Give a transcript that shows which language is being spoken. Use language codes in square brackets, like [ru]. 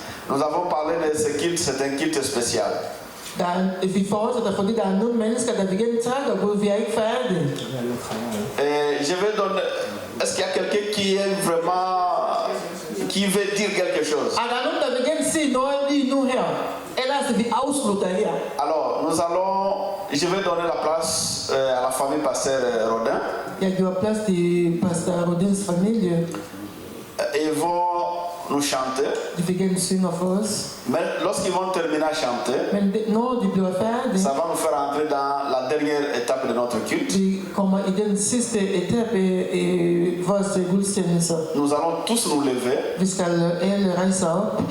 [fr] Nous avons parlé de ce culte, c'est un culte spécial. [da] Vi fortsætter, fordi der er nogle mennesker, der vil gerne takke Gud, vi er ikke færdige. [fr] Je vais donner... Est-ce qu'il y a quelqu'un qui est vraiment... qui veut dire quelque chose? [da] Er der nogen, der vil gerne sige noget lige nu her? Ellers vi afslutter her. [fr] Alors, nous allons... Je vais donner la place à la famille Pasteur Rodin. [da] Jeg giver plads til Pastor Rodins familie. [fr] Ils vont nous chanter. [da] De vil gerne synge for os. [fr] Mais lorsqu'ils vont terminer à chanter, [da] når de bliver færdige, [fr] ça va nous faire entrer dans la dernière étape de notre culte. [da] De kommer i den sidste etape i vores gudstjeneste. [fr] Nous allons tous nous lever. [da] Vi skal alle rejse op.